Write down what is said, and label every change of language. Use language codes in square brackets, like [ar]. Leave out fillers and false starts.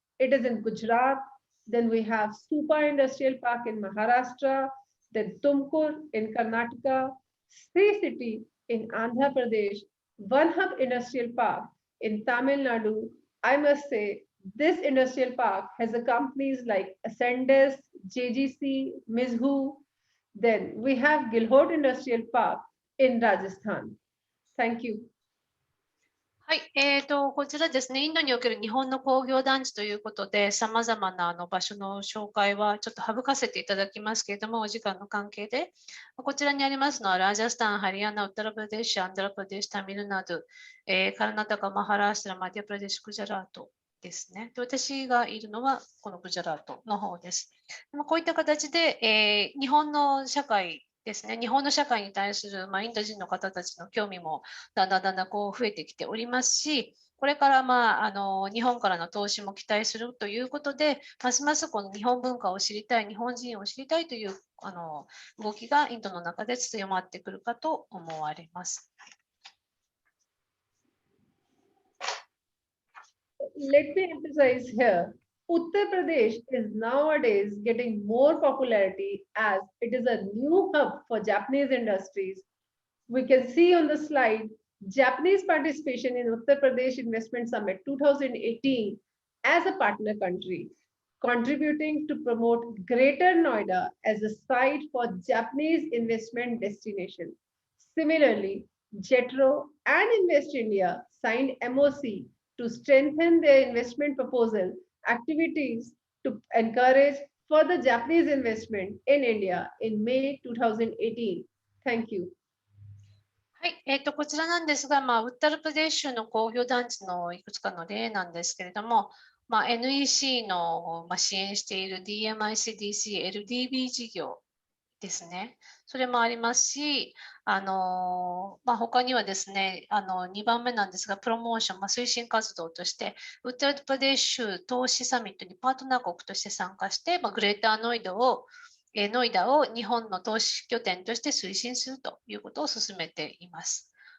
[en] It is in Gujarat. Then we have Stupa Industrial Park in Maharashtra, then Tumkur in Karnataka, Sri City in Andhra Pradesh, One Hub Industrial Park in Tamil Nadu. I must say, this industrial park has companies like Ascendes, JGC, Mizhu. Then we have Gilhot Industrial Park in Rajasthan. Thank you. [ja] はい、こちらですね、インドにおける日本の工業団地ということで、さまざまな場所の紹介はちょっと省かせていただきますけれども、お時間の関係で、こちらにありますのは、ラージャスタン、ハリヤナ、ウッタラプラデシュ、アンダラプラデシュ、タミルナド、カラナタカ、マハラーシュラ、マディアプラデシュ、グジャラートですね。で私がいるのは、このグジャラートの方です。こういった形で、日本の社会ですね、日本の社会に対する、インド人の方たちの興味もだんだん増えてきておりますし、これから日本からの投資も期待するということで、ますますこの日本文化を知りたい、日本人を知りたいという動きがインドの中で強まってくるかと思われます。 [en] Let me emphasize here, Uttar Pradesh is nowadays getting more popularity as it is a new hub for Japanese industries. We can see on the slide Japanese participation in Uttar Pradesh Investment Summit 2018 as a partner country, contributing to promote Greater Noida as a site for Japanese investment destination. Similarly, JETRO and Invest India signed MOC to strengthen their investment proposal activities to encourage further Japanese investment in India in May 2018. Thank you. [ja] はい、こちらなんですが、ウッタルプデーシュの工業団地のいくつかの例なんですけれども、NEC の支援している DMICDC、LDB 事業ですね。それもありますし、他にはですね、2番目なんですが、プロモーション、推進活動として、ウッタルプデーシュ投資サミットにパートナー国として参加して、グレーターノイダを日本の投資拠点として推進するということを進めています。